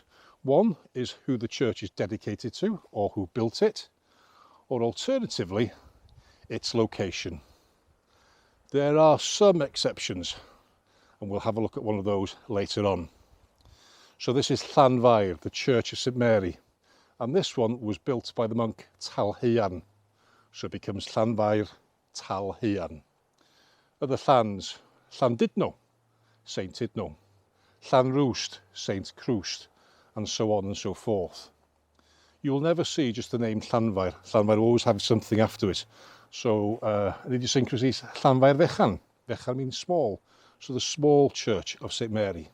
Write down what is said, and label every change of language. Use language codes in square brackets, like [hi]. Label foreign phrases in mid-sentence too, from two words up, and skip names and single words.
[en] One is who the church is dedicated to, or who built it, or alternatively, its location. There are some exceptions, and we'll have a look at one of those later on. So this is Llanfair, the Church of St Mary, and this one was built by the monk Talhaiarn, so it becomes Llanfair Talhaiarn. Other Llans, Llandudno, Saint Idno, Llanrwst, Saint Crwst, and so on and so forth. You will never see just the name Llanfair. Llanfair will always have something after it. So an idiosyncrasy is Llanfair Fechan. Fechan means small, so the small church of St Mary.